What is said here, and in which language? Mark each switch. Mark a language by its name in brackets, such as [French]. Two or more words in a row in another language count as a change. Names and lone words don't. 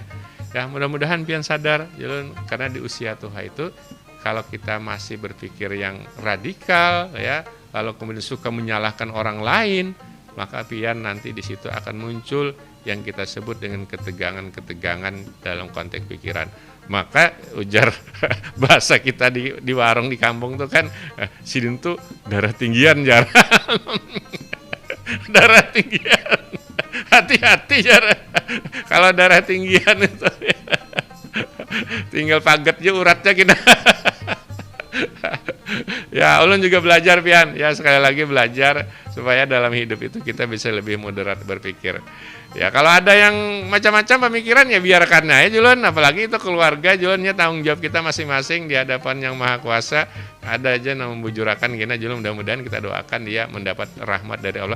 [Indonesian] Ya mudah-mudahan pian sadar Julun, karena di usia tua itu kalau kita masih berpikir yang radikal ya, lalu kemudian suka menyalahkan orang lain, maka pian nanti di situ akan muncul yang kita sebut dengan ketegangan-ketegangan dalam konteks pikiran. [Banjar] Maka ujar bahasa kita di warung di kampung tuh kan sidin tuh darah tinggian jar. Darah tinggian. Hati-hati jar. Kalau darah tinggian itu tinggal paget aja uratnya kita. Ya, ulun juga belajar pian. [Indonesian] Ya sekali lagi belajar supaya dalam hidup itu kita bisa lebih moderat berpikir. Ya kalau ada yang macam-macam pemikiran ya biarkan aja Julun, apalagi itu keluarga Julunnya tanggung jawab kita masing-masing di hadapan yang maha kuasa. Ada aja yang membujurakan gina Julun, mudah-mudahan kita doakan dia mendapat rahmat dari Allah.